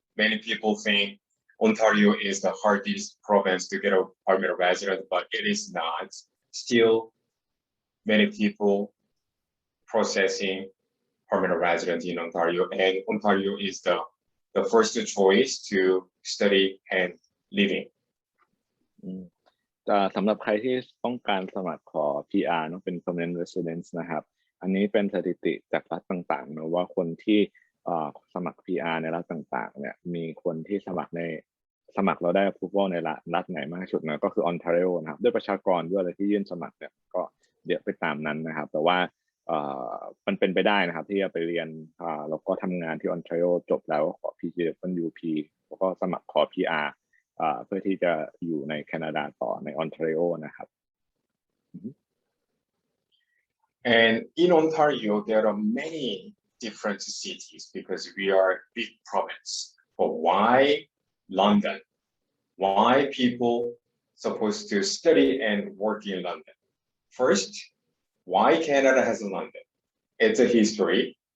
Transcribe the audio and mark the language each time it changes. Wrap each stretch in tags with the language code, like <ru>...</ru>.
<en>Many people think Ontario is the hardest province to get a permanent resident, but it is not. Still, many people processing permanent resident in Ontario, and Ontario is the first choice to study and living.</en> <th>สำหรับใครที่ต้องการสมัครขอ PR เนาะเป็น permanent residence นะครับอันนี้เป็นสถิติจากรัฐต่างๆนะว่าคนที่สมัคร PR ในรัฐต่างๆเนี่ยมีคนที่สมัครเราได้ approval ในรัฐไหนมากที่สุดนะก็คือ Ontario นะครับด้วยประชากรด้วยอะไรที่ยื่นสมัครเนี่ยก็เยอะไปตามนั้นนะครับแต่ว่า มันเป็นไปได้นะครับที่จะไปเรียนแล้วก็ทำงานที่ Ontario จบแล้วขอ PGWP แล้วก็สมัครขอ PRเพื่อที่จะอยู่ในแคนาดาต่อในออนทาริโอนะครับ</th> <en>And in Ontario there are many different cities because we are a big province. But why London? Why people supposed to study and work in London? First, why Canada has a London? It's a history.</en>